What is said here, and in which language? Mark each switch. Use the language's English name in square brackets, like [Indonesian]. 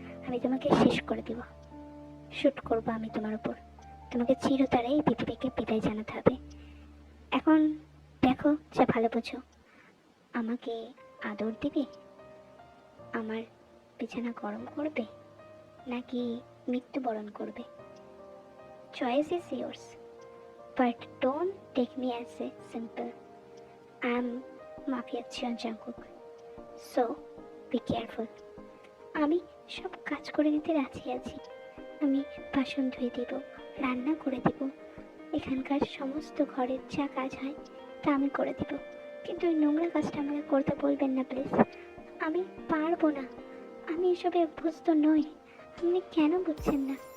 [Bangla] আমি তোমাকে শেষ করে দিব। শুট করবো আমি তোমার উপর। তোমাকে চিরতরে এই পৃথিবীকে বিদায় জানাতে হবে। এখন দেখো যা ভালো বোঝো। আমাকে আদর দিবে, আমার বিছানা গরম করবে, নাকি মৃত্যুবরণ করবে? [English] Choice is yours, but don't take me as a simple. I am Mafia Jeon Jungkook, so be careful. [Bangla] আমি সব কাজ করে দিতে রাজি আছি। আমি বাসন ধুয়ে দেব, রান্না করে দেব, এখানকার সমস্ত ঘরের যা কাজ হয় তা আমি করে দেব। কিন্তু ওই নোংরা কাজটা আমাকে করতে বলবেন না প্লিজ। আমি পারবো না। আমি এসবে অভ্যস্ত নই। আপনি কেন বুঝছেন না?